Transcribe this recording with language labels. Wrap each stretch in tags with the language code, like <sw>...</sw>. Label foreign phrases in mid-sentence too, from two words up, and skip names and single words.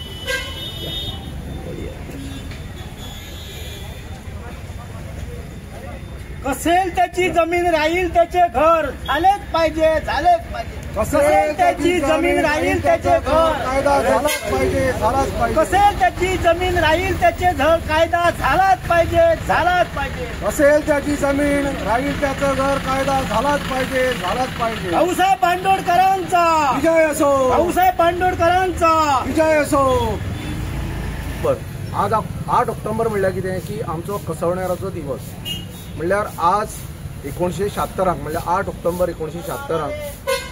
<mr>कसेल त्याची जमीन राहील त्याचे घर झालेच पाहिजे झालेच पाहिजे कसेल त्याची जमीन राहील त्याचे घर कायदा झालाच पाहिजे झालाच पाहिजे कसेल त्याची जमीन राहील त्याचे घर कायदा झालाच पाहिजे झालाच पाहिजे कसेल त्याची जमीन राहील त्याचं घर कायदा झालाच पाहिजे झालाच पाहिजे भाऊसाहेब बांदोडकरांचा विजय असो भाऊसाहेब बांदोडकरांचा विजय असो।</mr> <kok>बर आज 8 ऑक्टोबर म्हणल्यार कितें की आमचो कसवणाराचो दिवस म्हणल्यार आज 1976 म्हणल्यार 8 ऑक्टोबर 1976</kok>